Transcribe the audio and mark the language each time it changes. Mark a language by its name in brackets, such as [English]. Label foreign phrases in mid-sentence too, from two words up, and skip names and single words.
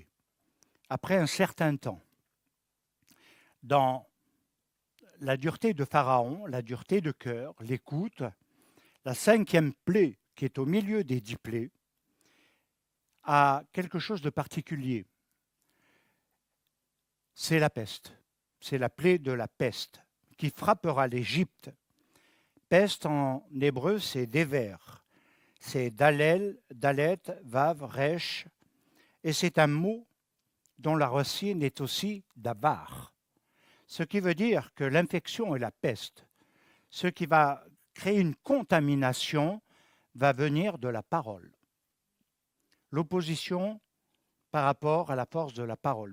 [French] Après un certain temps, dans la dureté de Pharaon, la dureté de cœur, l'écoute, la 5e plaie, qui est au milieu des 10 plaies, a quelque chose de particulier. C'est la peste. C'est la plaie de la peste qui frappera l'Égypte. Peste en hébreu, c'est déver. C'est dalel, dalet, vav, resh. Et c'est un mot dont la racine est aussi davar. Ce qui veut dire que l'infection est la peste. Ce qui va créer une contamination va venir de la parole. L'opposition par rapport à la force de la parole.